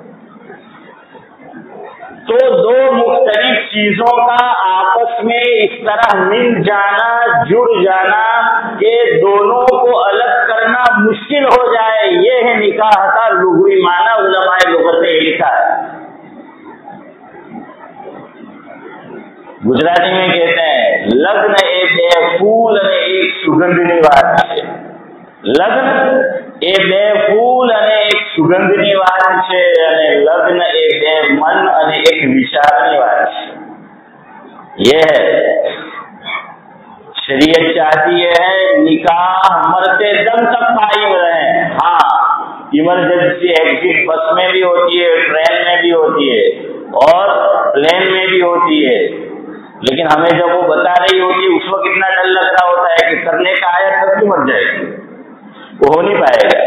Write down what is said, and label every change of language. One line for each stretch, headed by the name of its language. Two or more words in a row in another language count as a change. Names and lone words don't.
Urdu: تو دو مختلف چیزوں کا آپس میں اس طرح مل جانا، جڑ جانا کہ دونوں کو الگ کرنا مشکل ہو جائے، یہ ہے نکاح کا لغوی معنی، علماء لغت نے لکھا ہے۔ گجراتی میں کہتے ہیں لگن
Gujarati: એ બે ફૂલ અને એક સુગંધની વાત છે۔ લગ્ન એ બે ફૂલ અને એક સુગંધની વાત છે, અને લગ્ન એ બે મન અને એક વિચારની વાત છે.
Urdu: یہ ہے شریعت چاہتی ہے نکاح مرتے دم تک قائم رہے. ہاں ایمرجنسی ایگزٹ بس میں بھی ہوتی ہے، ٹرین میں بھی ہوتی ہے اور پلین میں بھی ہوتی ہے، لیکن ہمیں جب وہ بتا رہی ہوتی ہے اس وقت اتنا ڈر لگ رہا ہوتا ہے کہ کرنے کا آیا تب کیوں مر جائے گی، وہ ہو نہیں پائے گا.